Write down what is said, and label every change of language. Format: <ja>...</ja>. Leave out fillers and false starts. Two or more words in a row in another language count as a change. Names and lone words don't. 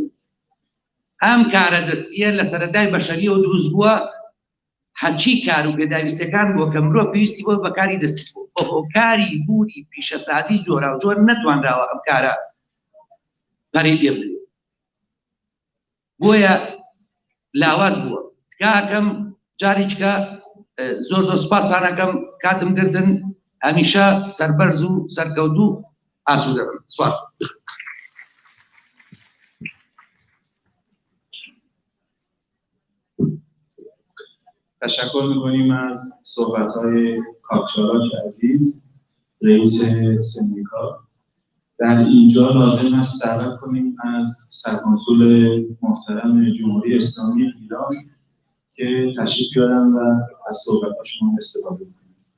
<ckb>ئەم کارە دەستیە لە سەرەتای بەشەریەوە دروست بووە، هەچی کار و پێداویستەکان بۆ کە مرۆڤ پێویستی بۆ بەکاری دەستی بۆ کاری بووری پیشەسازی جۆرا و جۆر نەتوانراوە ئەم کارە پەرەی پێ بدرێت. بۆیە لاواز بووە. تکاکەم جارێککە زۆر سوپاسانەکەم کاتم گرتن، هەمیشە سەربەرز و سەرکەوتو ئاسوودە بن. سوپاس.</ckb> <fa>تشکر میکنیم از صحبت‌های کاکچالاک عزیز، رئیس سندیکا. در اینجا لازم است دعوت کنیم از سرکنسول محترم جمهوری اسلامی ایران که تشریف بیارن و از صحبتاشون استفاده کنیم.</fa>